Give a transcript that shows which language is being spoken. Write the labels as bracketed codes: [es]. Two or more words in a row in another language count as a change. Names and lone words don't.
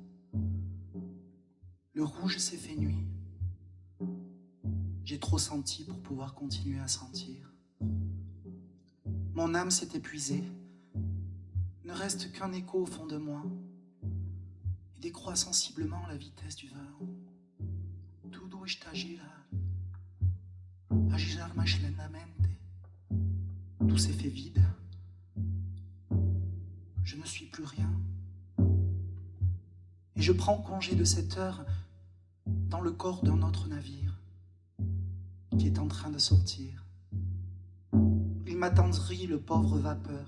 [fr] Le rouge s'est fait nuit. J'ai trop senti pour pouvoir continuer à sentir. Mon âme s'est épuisée. Ne reste qu'un écho au fond de moi. Et décroît sensiblement la vitesse du vent. [pt] Tudo está a girar mais lentamente. [fr] Tout s'est fait vide. Je ne suis plus rien. Et je prends congé de cette heure dans le corps d'un autre navire qui est en train de sortir. Il m'attendrit, le pauvre vapeur.